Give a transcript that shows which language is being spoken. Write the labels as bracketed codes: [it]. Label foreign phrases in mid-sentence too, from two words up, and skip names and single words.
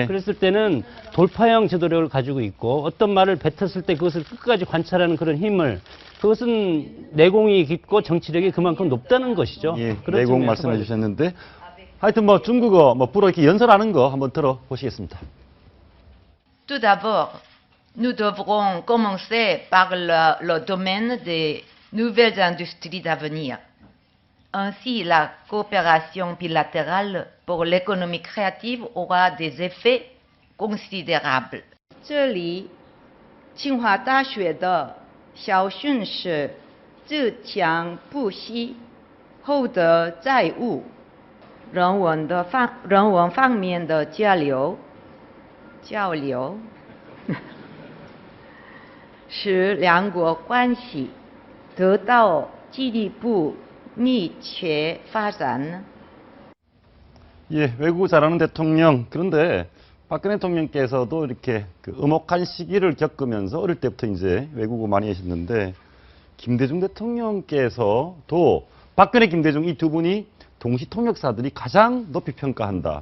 [ko] 그랬을 때는 돌파형 제도력을 가지고 있고 어떤 말을 뱉었을 때 그것을 끝까지 관찰하는 그런 힘을 그것은 내공이 깊고 정치력이 그만큼 높다는 것이죠. 예, 그런 내공 측면에서 말씀해 봐야죠. 주셨는데 하여튼 뭐 중국어 뭐 불어 이렇게 연설하는 거 한번 들어보시겠습니다. [fr] Tout d'abord, nous devrons commencer par le domaine des nouvelles industries d'avenir. Ainsi, la coopération bilatérale pour l'économie créative aura des effets considérables. [zh] 这里，清华大学的校训是“自强不息，厚德载物”。人文方面的交流，使两国关系得到进一步密切发展。 [ko] 예, 외국어 잘하는 대통령. 그런데 박근혜 대통령께서도 이렇게 그 음혹한 시기를 겪으면서 어릴 때부터 이제 외국어 많이 하셨는데 김대중 대통령께서도 박근혜, 김대중 이 두 분이 동시 통역사들이 가장 높이 평가한다.